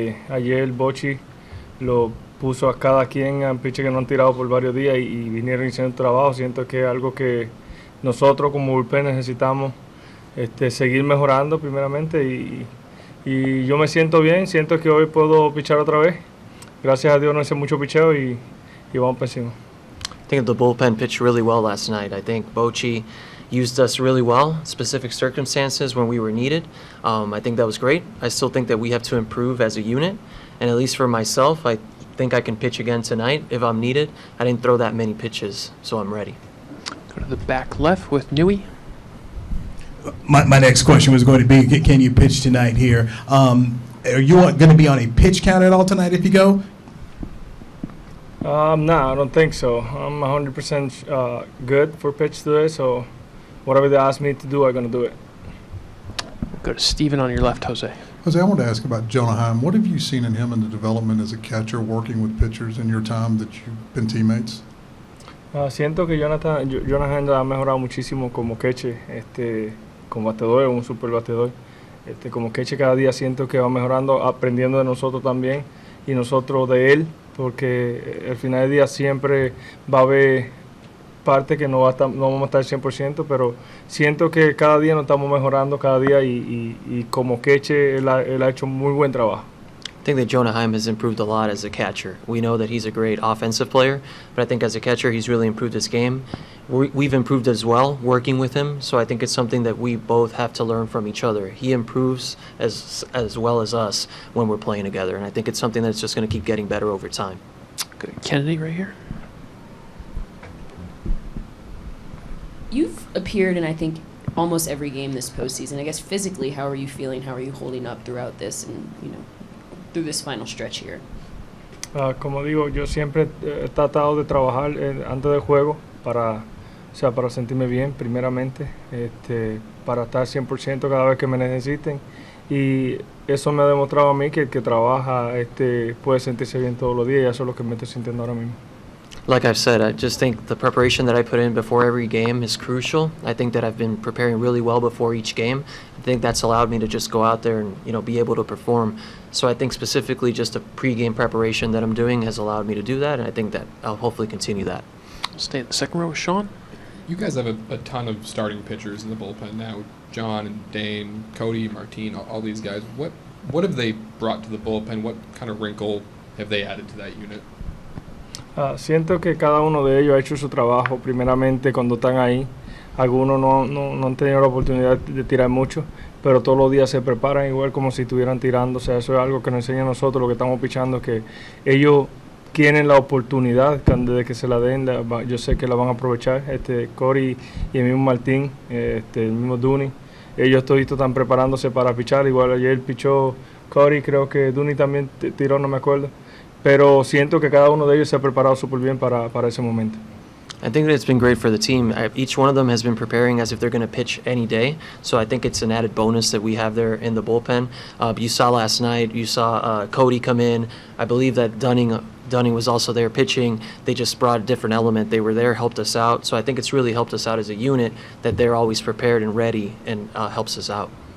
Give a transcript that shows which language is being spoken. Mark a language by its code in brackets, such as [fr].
[es] Ayer Bochy lo puso a cada quien a pitcher que no han tirado por varios días y vinieron haciendo el trabajo. Siento que es algo que nosotros como Bullpen necesitamos seguir mejorando primeramente y yo me siento bien, siento que hoy puedo pichar otra vez. Gracias a Dios no hice mucho picheo y vamos para encima. [en] I think the bullpen pitched really well last night. I think Bochy used us really well, specific circumstances when we were needed. I think that was great. I still think that we have to improve as a unit, and at least for myself, I think I can pitch again tonight if I'm needed. I didn't throw that many pitches, so I'm ready. Go to the back left with Nui. My next question was going to be, can you pitch tonight here? Are you going to be on a pitch count at all tonight if you go? No, I don't think so. I'm 100% good for pitch today, so whatever they ask me to do, I'm going to do it. Go to Steven on your left, Jose. Jose, I wanted to ask about Jonah Heim. What have you seen in him in the development as a catcher working with pitchers in your time that you've been teammates? [es] Siento que Jonah Heim ha mejorado muchísimo como catcher, como bateador, un super bateador. Como catcher cada día siento que va mejorando, aprendiendo de nosotros también y nosotros de él, porque al final del día siempre va a haber parte que no vamos a estar 100%, pero siento que cada día nos estamos mejorando cada día y como catcher él ha hecho muy buen trabajo. [en] I think that Jonah Heim has improved a lot as a catcher. We know that he's a great offensive player, but I think as a catcher he's really improved his game. We've improved as well working with him, so I think it's something that we both have to learn from each other. He improves as well as us when we're playing together, and I think it's something that's just going to keep getting better over time. Good. Kennedy right here. You've appeared in, I think, almost every game this postseason. I guess physically, how are you feeling? How are you holding up throughout this and, through this final stretch here? [es] Como digo, yo siempre he tratado de trabajar antes del juego para sentirme bien primeramente, para estar 100% cada vez que me necesiten, y eso me ha demostrado a mí que el que trabaja puede sentirse bien todos los días, y eso es lo que me estoy sintiendo ahora mismo. [en] Like I've said, I just think the preparation that I put in before every game is crucial. I think that I've been preparing really well before each game. I think that's allowed me to just go out there and be able to perform. So I think specifically just the pregame preparation that I'm doing has allowed me to do that, and I think that I'll hopefully continue that. Stay in the second row with Sean. You guys have a ton of starting pitchers in the bullpen now. John and Dane, Cody, Martin, all these guys. What have they brought to the bullpen? What kind of wrinkle have they added to that unit? [es] Siento que cada uno de ellos ha hecho su trabajo primeramente cuando están ahí. Algunos no han tenido la oportunidad de tirar mucho, pero todos los días se preparan igual como si estuvieran tirando. O sea, eso es algo que nos enseña a nosotros, lo que estamos pichando, que ellos tienen la oportunidad desde que se la den. Yo sé que la van a aprovechar. Cory y el mismo Martín, el mismo Duni, ellos todos están preparándose para pichar. Igual ayer pichó Cory, creo que Duni también tiró, no me acuerdo. Pero siento que cada uno de ellos se ha preparado súper bien para ese momento. [en] I think that it's been great for the team. Each one of them has been preparing as if they're going to pitch any day. So I think it's an added bonus that we have there in the bullpen. You saw last night, you saw Cody come in. I believe that Dunning was also there pitching. They just brought a different element. They were there, helped us out. So I think it's really helped us out as a unit that they're always prepared and ready, and helps us out.